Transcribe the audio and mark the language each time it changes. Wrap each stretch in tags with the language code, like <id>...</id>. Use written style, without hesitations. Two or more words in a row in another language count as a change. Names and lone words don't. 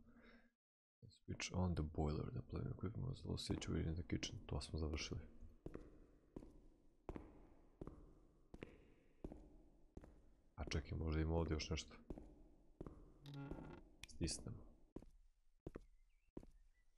<en>Switch on the boiler. The plumbing equipment was all situated in the kitchen.</en> <bs>To smo završili. A čekaj, možda ima ovdje još nešto. Stisnemo.</bs>